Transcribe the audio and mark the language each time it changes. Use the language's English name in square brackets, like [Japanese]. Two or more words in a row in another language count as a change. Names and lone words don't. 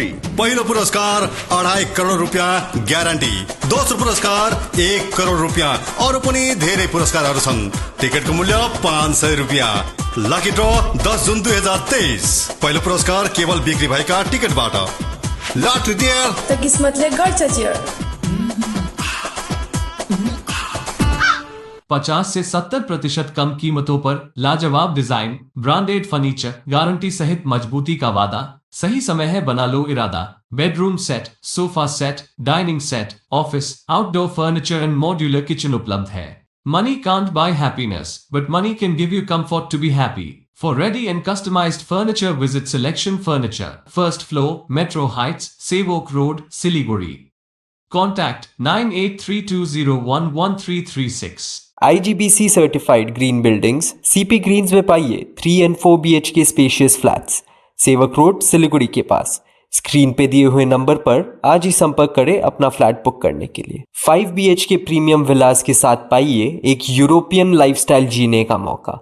[Nepali] पहिलो पुरस्कार 2.5 करोड रुपियाँ ग्यारेन्टी, दोस्रो पुरस्कार 1 करोड रुपियाँ, अरू पनि धेरै पुरस्कारहरू छन्। टिकटको मूल्य 500 रुपियाँ। लकी ड्र 10 जुन 2023। पहिलो पुरस्कार केवल बिक्री भएका टिकटबाट। [English] lottery dear [Nepali] त किस्मतले गर्छ चियर। [Hindi] 50 से 70% कम कीमतों पर लाजवाब डिजाइन, [English] branded furniture, [Hindi] गारंटी सहित मजबूती का वादा। सही समय है, बना लो इरादा। [English] Bedroom set, sofa set, dining set, office, outdoor furniture and modular kitchen [Hindi] उपलब्ध है। [English] Money can't buy happiness, but money can give you comfort to be happy. For ready and customized furniture, visit Selection Furniture, first floor, Metro Heights, Sevok Road, Siliguri. Contact 9832011336. [Hindi] IGBC [English] certified green buildings [Hindi] CP ग्रीन्स में पाइए [English] 3 and 4 BHK spacious flats, [Hindi] सेवक रोड, सिलीगुड़ी के पास। स्क्रीन पे दिए हुए नंबर पर आज ही संपर्क करें अपना फ्लैट बुक करने के लिए। 5 BHK [English] premium villas [Hindi] के साथ पाइए एक [English] European lifestyle [Hindi] जीने का मौका।